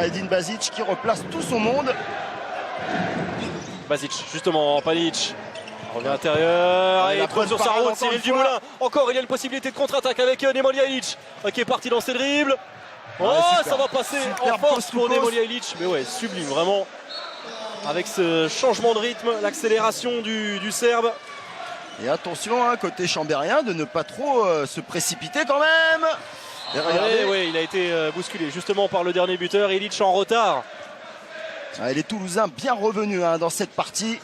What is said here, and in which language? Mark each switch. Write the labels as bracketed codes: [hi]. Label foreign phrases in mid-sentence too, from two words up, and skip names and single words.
[fr] Edin Basic qui replace tout son monde. Basic, justement, Panic. Revient à l'intérieur et la il trouve bonne sur sa parade route encore Cyril une fois. Dumoulin. Encore, il y a une possibilité de contre-attaque avec Nemanja Ilić qui est parti dans ses dribbles. Oh, super. ça va passer Super en force post pour [en] to post. [fr] Nemanja Ilić. Mais ouais, sublime, vraiment. Avec ce changement de rythme, l'accélération du Serbe. Et attention, hein, côté chambérien, de ne pas trop se précipiter quand même. Et regardez, Ouais, il a été bousculé justement par le dernier buteur. Ilić en retard. les Toulousains bien revenus, hein, dans cette partie.